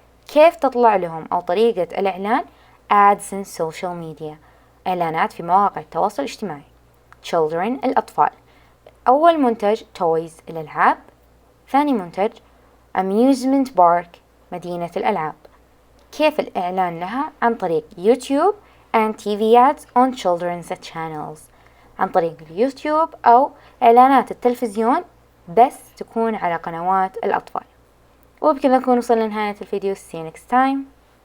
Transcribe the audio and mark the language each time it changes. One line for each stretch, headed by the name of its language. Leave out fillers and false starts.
Arabic: كيف تطلع لهم أو طريقة الإعلان؟
English: ads in social media
Arabic: إعلانات في مواقع التواصل الاجتماعي. children الأطفال، أول منتج toys الألعاب، ثاني منتج
English: amusement park
Arabic: مدينة الألعاب. كيف الإعلان لها؟ عن طريق يوتيوب
English: and TV ads on children's channels
Arabic: عن طريق اليوتيوب أو إعلانات التلفزيون، بس تكون على قنوات الأطفال. وبكذا نكون وصلنا لنهاية الفيديو.
English: See you next time.